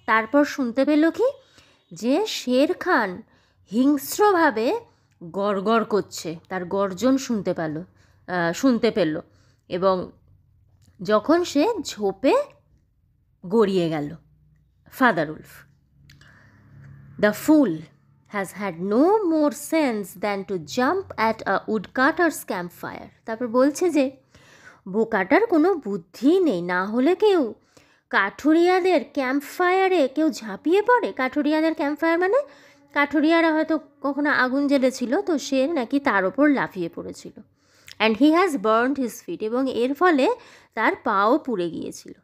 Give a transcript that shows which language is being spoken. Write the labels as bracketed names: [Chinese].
[Bangla] তারপর শুনতে পেল কি যে শের খান হিংস্রভাবে গড়গড় করছে, তার গর্জন শুনতে পেল এবং যখন সে ঝোপে গড়িয়ে গেল। [English] Father Wolf. The fool has had no more sense than to jump at a woodcutter's campfire. [Bangla] তারপর বলছে যে বোকাটার কোনো বুদ্ধি নেই, না হলে কেউ কাঠুরিয়াদের ক্যাম্পফায়ারে কেউ ঝাঁপিয়ে পড়ে। কাঠুরিয়াদের ক্যাম্পফায়ার মানে কাঠুরিয়ারা হয়তো কখনো আগুন জ্বেলেছিল, তো সে নাকি তার ওপর লাফিয়ে পড়েছিল। [English] and he has burned his feet, [Bangla] এবং এর ফলে তার পাও পুড়ে গিয়েছিল।